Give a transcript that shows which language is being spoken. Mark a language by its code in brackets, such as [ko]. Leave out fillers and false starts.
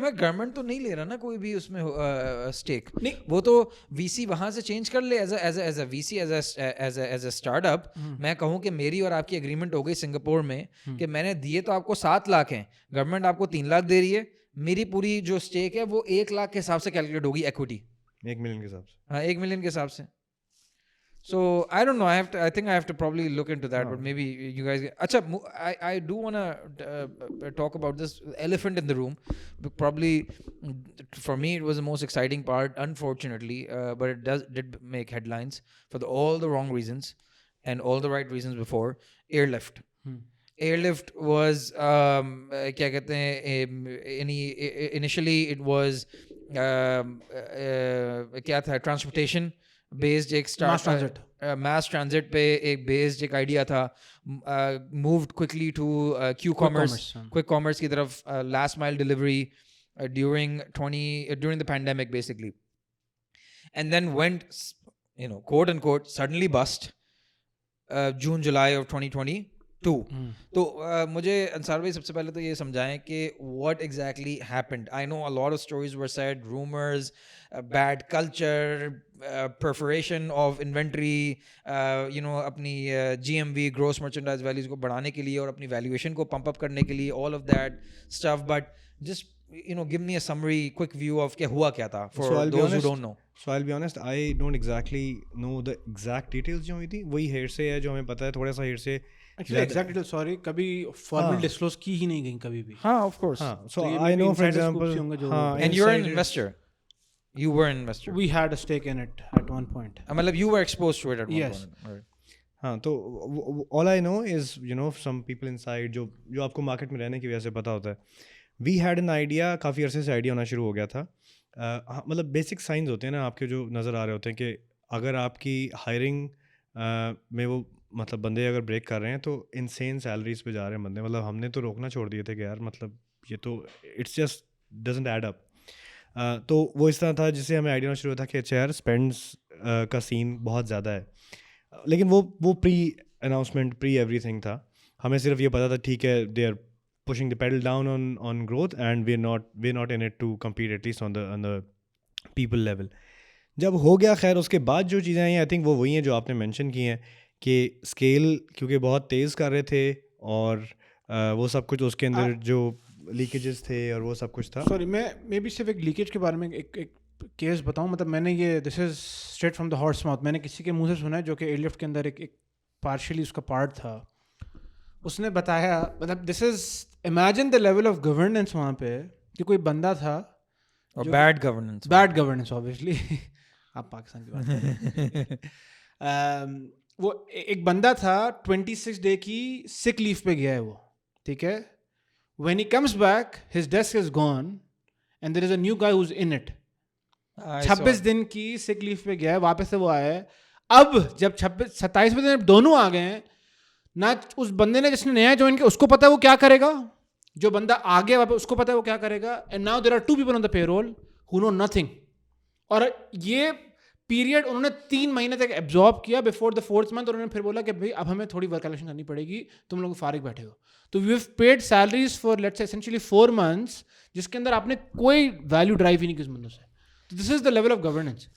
[ur] میں گورنمنٹ تو نہیں لے رہا نا کوئی بھی اس میں اسٹیک, وہ تو وی سی وہاں سے چینج کر لے as a we C, as a start up. میں کہوں کہ میری اور آپ کی اگریمنٹ ہو گئی سنگاپور میں کہ میں نے دیے تو آپ کو 7 لاکھ ہیں, گورنمنٹ آپ کو 3 لاکھ دے رہی ہے, میری پوری جو اسٹیک ہے وہ 1 لاکھ کے حساب سے کیلکولیٹ ہوگی ایکوٹی, 1 ملین کے حساب سے. ہاں 1 ملین کے حساب سے. [en] So I don't know, I think I have to probably look into that, but maybe you guys acha I do want to talk about this elephant in the room. Probably for me it was the most exciting part, unfortunately, but it did make headlines for all the wrong reasons and all the right reasons before. Airlift. Airlift was [ur] kya kehte hain, [en] initially it was [ur] kya tha, [en] transportation [ur] based ایک [en] mass transit پہ [ur] ایک based ایک idea تھا, [en] moved quickly to quick commerce [ur] کی طرف, [en] last mile delivery during the pandemic basically, and then went, quote unquote suddenly bust June July of 2022. [ur] تو مجھے انصار بھائی سب سے پہلے تو یہ سمجھائیں کہ [en] what exactly happened. I know a lot of stories were said, rumors, bad culture, perforation of inventory, [ur] اپنی GMV gross merchandise values کو بڑھانے کے لیے [en] اور اپنی valuation کو pump up کرنے کے لیے, all of that stuff, but just give me a summary, quick view of [ur] کہ ہوا کیا تھا [en] for those who don't know. So I'll be honest, I don't exactly know the exact details [ur] جو ہوئی تھی. وہی ہیئر سے ہے جو ہمیں پتہ ہے, تھوڑا سا ہیئر سے [en] Exactly. [ur] سوری, کبھی فارمل ڈسکلوز کی ہی نہیں گئی کبھی بھی. [en] ہاں of course. So I know for example, and you're an investor. You were an investor. We had a stake in it at one point. مطلب you were exposed to it at one Yes. point. [ur] ہاں تو [en] all I know is some people inside [ur] جو آپ کو market میں رہنے کی وجہ سے پتہ ہوتا ہے. [en] We had an idea, [ur] کافی عرصے سے آئیڈیا ہونا شروع ہو گیا تھا. مطلب بیسک سائنز ہوتے ہیں نا آپ کے جو نظر آ رہے ہوتے ہیں کہ اگر آپ کی ہائرنگ میں وہ مطلب بندے اگر بریک کر رہے ہیں تو انسین سیلریز پہ جا رہے ہیں بندے. مطلب ہم نے تو روکنا چھوڑ دیے تھے کہ یار مطلب یہ تو [en] It's just doesn't add up. [ur] تو وہ اس طرح تھا جس سے ہمیں آئیڈیا ہونا شروع ہوا تھا کہ اچھا یار اسپینڈس کا سین بہت زیادہ ہے, لیکن وہ [en] pre announcement pre everything [ur] تھا. ہمیں صرف یہ پتا تھا ٹھیک ہے [en] They are pushing the pedal down on growth and we're not in it to compete at least on the people level. [ur] جب ہو گیا خیر اس کے بعد جو چیزیں آئیں [en] I think [ur] وہ وہی ہیں جو آپ نے مینشن کی ہیں کہ اسکیل کیونکہ بہت تیز کر رہے تھے اور وہ سب کچھ اس کے اندر جو لیکیجز تھے اور وہ سب کچھ تھا. سوری, میں بھی صرف ایک لیکیج کے بارے میں ایک کیس بتاؤں. مطلب میں نے یہ [en] this is straight from the horse mouth, [ur] میں نے کسی کے منہ سے سنا ہے جو کہ ایئر لفٹ کے اندر ایک پارشلی اس کا پارٹ تھا. اس نے بتایا, مطلب [en] this is imagine the level of governance [ur] وہاں پہ کہ کوئی بندہ تھا, [en] bad [ur] گورننس آبویسلی, آپ پاکستان کی بات کر رہے ہیں. وہ ایک بندہ تھا 26 ڈے کی سک لیو پہ گیا ہے وہ, ٹھیک ہے. [en] When he comes back his desk is gone and there is a new guy who is in it. [ur] 26 دن کی سک لیو پہ گیا ہے, واپس سے وہ آیا ہے. اب جب 27 دن دونوں آ گئے ہیں, نہ اس بندے نے جس نے نیا جوائن کیا اس کو پتا ہے وہ کیا کرے گا, جو بندہ آگے واپس اس کو پتا ہے وہ کیا کرے گا. [en] And now there are 2 people on the payroll who know nothing. [ur] اور یہ پیریڈ انہوں نے 3 مہینے تک ایبزارب کیا. [en] before the 4th month [ur] انہوں نے پھر بولا کہ بھائی اب ہمیں تھوڑی ورک کلیکشن کرنی پڑے گی, تم لوگ فارغ بیٹھے ہو. [en] تو we have paid salaries for lets essentially 4 months [ur] جس کے اندر آپ نے کوئی ویلیو ڈرائیو ہی نہیں کی اس بندوں سے. [en] This is the level of governance.